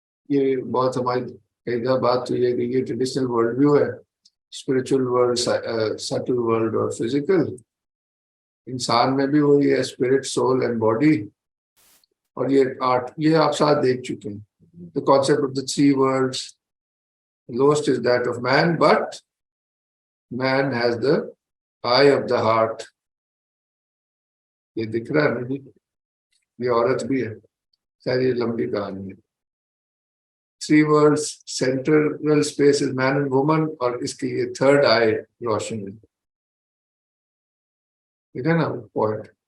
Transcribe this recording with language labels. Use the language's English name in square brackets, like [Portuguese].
[Urdu] یہ بہت ہماری قاعدہ بات تو یہ کہ یہ ٹریڈیشنل ورلڈ ویو ہے, اسپرچل ورلڈ, سٹل ورلڈ اور فزیکل. انسان میں بھی وہی ہے, اسپرٹ, سول اینڈ باڈی. اور یہ آرٹ یہ آپ ساتھ دیکھ چکے ہیں. [English] The concept of the 3 worlds, lowest is that of man, but man has the eye of the heart. [Urdu] یہ دکھ رہا ہے مجھے, یہ عورت بھی ہے, خیر یہ لمبی کہانی ہے. [English] 3 worlds, central space is man and woman, [Urdu] اور اس کی یہ تھرڈ آئی روشن ہے. ٹھیک ہے نا پوائنٹ.